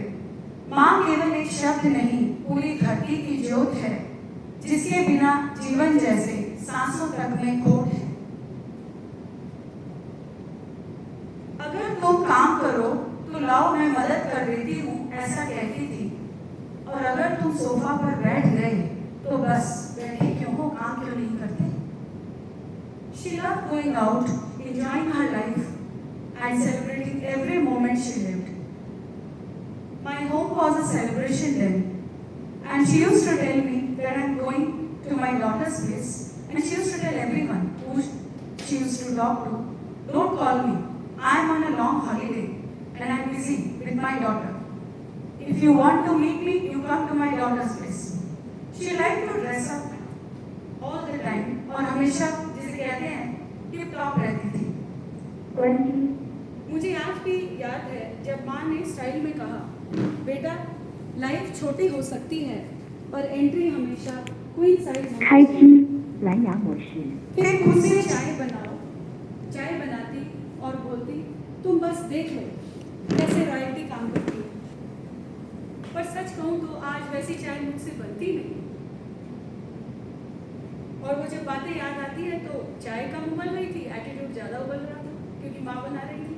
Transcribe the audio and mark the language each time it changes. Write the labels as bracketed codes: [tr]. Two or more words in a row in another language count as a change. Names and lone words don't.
[hi] माँ केवल एक शब्द नहीं, पूरी धरती की ज्योत है, जिसके बिना जीवन जैसे सांसों तक में खोट है। अगर तुम काम करो तो लाओ मैं मदद कर देती हूँ, ऐसा कहती थी। और अगर तुम सोफा पर बैठ गए तो बस बैठे क्यों हो, काम क्यों नहीं करते। [en] She loved going out, enjoying her life and celebrating every moment she lived. My home was a celebration then, and she used to tell me that I'm going to my daughter's place, and she used to tell everyone who she used to talk to, don't call me, I'm on a long holiday and I'm busy with my daughter. If you want to meet me, you come to my daughter's place. She liked to dress up all the time [hi] और हमेशा जिसे कहते हैं [en] tip top [hi] रहती थी। मुझे आज भी याद है जब माँ ने स्टाइल में कहा, बेटा लाइफ छोटी हो सकती है पर एंट्री हमेशा [en] queen size [hi] होनी [zh] 开 [hi] चाहिए। [zh] 机蓝牙模式。 [hi] फिर खुद से चाय बनाओ, चाय बनाती और बोलती, तुम बस देख लो कैसे रॉयल्टी काम करती है। पर सच कहूँ तो आज वैसी चाय मुझसे बनती नहीं, और वो जब बातें याद आती है तो चाय कम उबल रही थी, एटीट्यूड ज़्यादा उबल रहा था क्योंकि माँ बना रही थी।